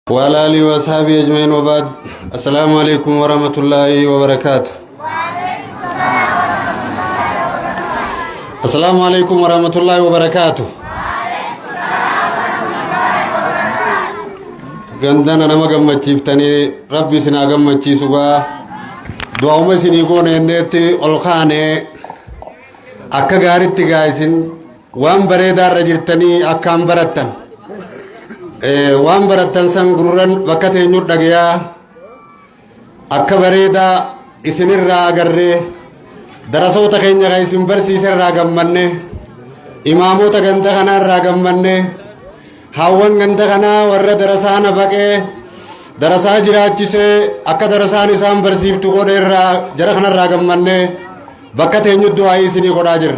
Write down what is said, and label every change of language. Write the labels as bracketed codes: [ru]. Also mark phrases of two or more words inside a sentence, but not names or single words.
[ar] وعلى آله وأصحابه أجمعين وبعد. السلام عليكم ورحمة الله وبركاته. السلام عليكم ورحمة الله وبركاته. [om] gandana nama gammachiiftanii rabbi isin haa gammachiisu gaa du'auma isinii goone enneetti ol kaane akka gaaritti gaa isin waan bareedaarra jirtanii akkaan barattan waan barattan san gurran bakka teenyu dhagayaa akka bareedaa isinirraa agarree darasoota keenya kan isin barsiiserraa gammanne imaamota ganda kanaarraa gammanne hawwan ganda kanaa warra darasaana baqee darasaa jiraachisee akka darasaan isaan barsiiftu godheerraa jara kanarraa gammanne bakka teenyu du'aa isinii godhaa jirra.